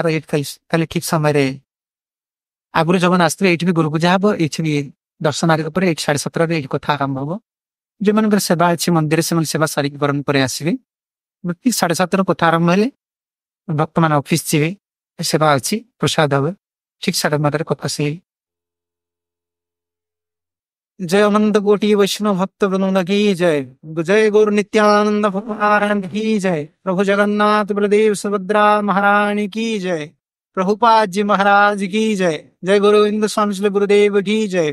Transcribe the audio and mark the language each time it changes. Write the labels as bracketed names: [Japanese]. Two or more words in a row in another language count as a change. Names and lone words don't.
[Odia] ଖାଲି ଠିକ ସମୟରେ ଆଗରୁ ଯୋଉମାନେ ଆସିଥିବେ ଏଇଠି ବି ଗୁରୁ ପୂଜା ହବ, ଏଇଠି ବି ଦର୍ଶନ ଆରିକ ପରେ 7:30ରେ ଏଇଠି କଥା ଆରମ୍ଭ ହବ। ଯୋଉମାନଙ୍କର ସେବା ଅଛି ମନ୍ଦିରରେ ସେମାନେ ସେବା ସାରିକି ବରଣ ପରେ ଆସିବେ। 7:30 କଥା ଆରମ୍ଭ ହେଲେ ଭକ୍ତମାନେ ଅଫିସ ଯିବେ, ସେବା ଅଛି, ପ୍ରସାଦ হবে। ଠିକ 9:30 କଥା ସେଇ [Hindi] जय अनंत कोटि वैष्णव भक्त वृंद की जय। जय गौर नित्यानंद भगवान की जय। प्रभु जगन्नाथ बलदेव सुभद्रा महारानी की जय। प्रभुपाद जी महाराज की जय। जय गोविंद स्वामी श्री गुरुदेव की जय।